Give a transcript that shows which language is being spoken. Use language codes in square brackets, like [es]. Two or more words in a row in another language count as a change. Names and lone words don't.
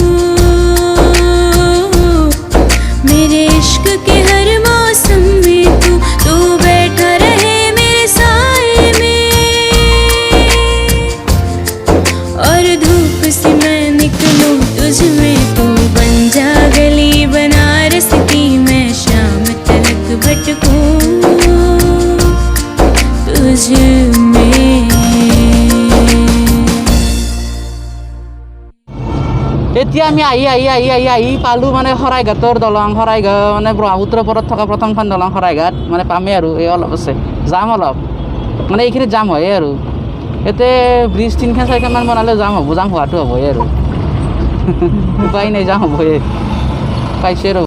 [hi] मेरे इश्क के हर मौसम में तू, तू बैठा रहे मेरे साए में, और धूप से मैं निकलूं तुझ में, तू बन जा गली बनारस की, मैं शाम तलक भटकूं तुझ में। [as] এতিয়া আমি আহি পালোঁ মানে শৰাইঘাটৰ দলং শৰাইঘাট মানে ব্ৰহ্মপুত্ৰৰ ওপৰত থকা প্ৰথমখন দলং শৰাইঘাট মানে পামেই আৰু এই অলপ আছে যাম অলপ মানে এইখিনি যাম হয়ে আৰু ইয়াতে ব্ৰিজ 3-4খন বনালে যাম হোৱাটো হ'বই আৰু উপায় নাই যাম হ'বই পাইছে আৰু